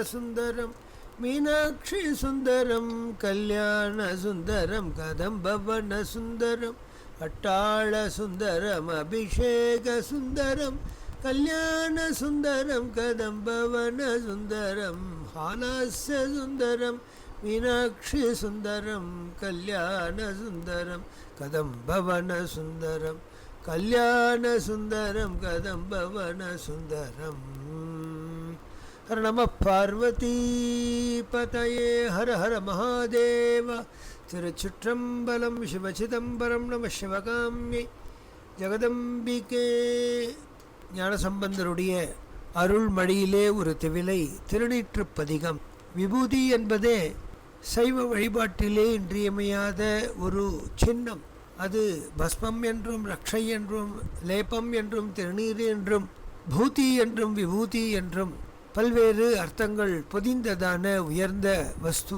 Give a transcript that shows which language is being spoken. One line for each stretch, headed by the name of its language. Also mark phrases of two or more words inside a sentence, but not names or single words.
Sanskrit: सुंदरम मीनाक्षि सुंदरम कल्याण सुंदरम कदंबवन सुंदरम अट्टाळ सुंदरम अभिषेक सुंदरम कल्याण सुंदरम कदंबवन सुंदरम हालस्य सुंदरम मीनाक्षि सुंदरम कल्याण सुंदरम कदंबवन सुंदरम कल्याण सुंदरम कदंबवन सुंदरम। हर नमः पार्वती पतये हर हर महादेव। तिरुचिट्रम्बलम शिवचिदंबरम नमः शिवकाम्ये ஜெகதம்பிகே.
Tamil: ஞானசம்பந்தருடைய அருள்மடியிலே ஒரு திவிலை திருநீற்றுப்பதிகம். விபூதி என்பதே சைவ வழிபாட்டிலே இன்றியமையாத ஒரு சின்னம். அது பஸ்மம் என்றும் ரக்ஷை என்றும் லேபம் என்றும் திருநீர் என்றும் பூதி என்றும் விபூதி என்றும் பல்வேறு அர்த்தங்கள் பொதிந்ததான உயர்ந்த வஸ்து.